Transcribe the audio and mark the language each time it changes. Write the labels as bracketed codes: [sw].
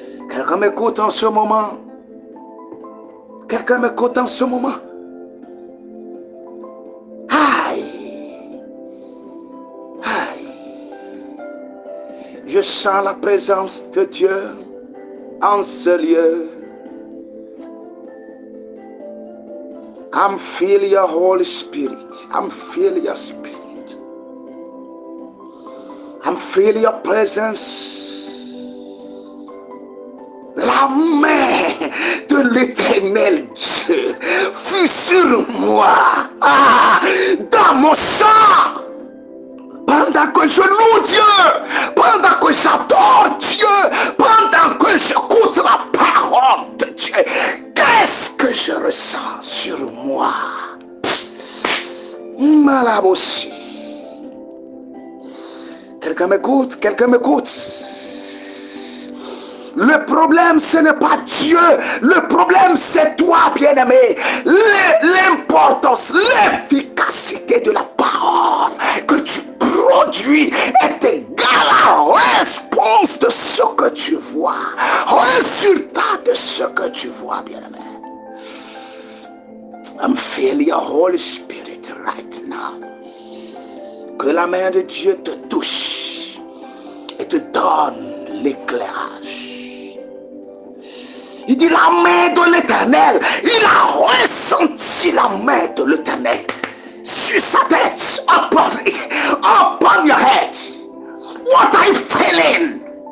[fr] Quelqu'un m'écoute en ce moment? Quelqu'un m'écoute en ce moment? Aïe! Aïe! Je sens la présence de Dieu en ce lieu. [en] I'm feeling your Holy Spirit. I'm feeling your Spirit. I'm feeling your presence. [fr] La main de l'Éternel Dieu fut sur moi, dans mon sang. Pendant que je loue Dieu, pendant que j'adore Dieu, pendant que j'écoute la parole de Dieu, qu'est-ce que je ressens sur moi? Malabossi. Quelqu'un m'écoute? Quelqu'un m'écoute? Le problème, ce n'est pas Dieu. Le problème, c'est toi, bien-aimé. L'importance, l'efficacité de la parole que tu produis est égale à la réponse de ce que tu vois. Résultat de ce que tu vois, bien-aimé. [en] I'm feeling your Holy Spirit right now. [fr] Que la main de Dieu te touche et te donne l'éclairage. Il dit la main de l'Éternel. Il a ressenti la main de l'Éternel sur sa tête. [en] Upon your head. What are you feeling?